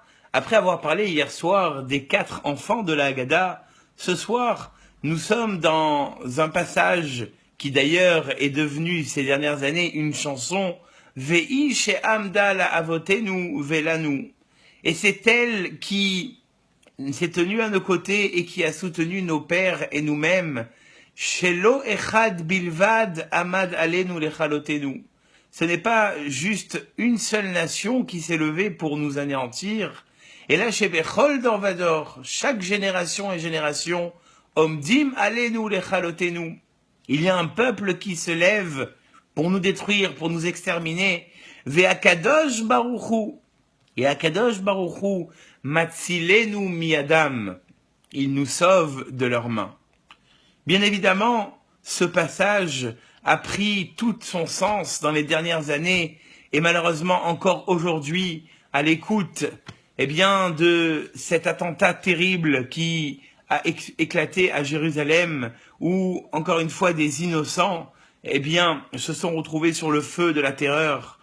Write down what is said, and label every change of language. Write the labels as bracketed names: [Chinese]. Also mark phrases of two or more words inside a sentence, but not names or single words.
[French] Après avoir parlé hier soir des 4 enfants de la Haggadah, ce soir, nous sommes dans un passage qui d'ailleurs est devenu ces dernières années une chanson, [Hebrew] והיא שעמדה לאבותינו ולנו. [French] Et c'est elle qui s'est tenue à nos côtés et qui a soutenu nos pères et nous-mêmes. [Hebrew] שלא אחד בלבד עמד עלינו לכלותנו. [French] Ce n'est pas juste une seule nation qui s'est levée pour nous anéantir. Et là, chez [Hebrew] בכל דור ודור, [French] chaque génération et génération, [Hebrew] עומדים עלינו לכלותנו. [French] Il y a un peuple qui se lève pour nous détruire, pour nous exterminer. [Hebrew] והקדוש ברוך הוא. Et הקדוש ברוך הוא מצילנו מידם. [French] Il nous sauve de leurs mains. Bien évidemment, ce passage a pris tout son sens dans les dernières années et malheureusement encore aujourd'hui à l'écoute de cet attentat terrible qui a éclaté à Jérusalem où, encore une fois, des innocents se sont retrouvés sur le feu de la terreur.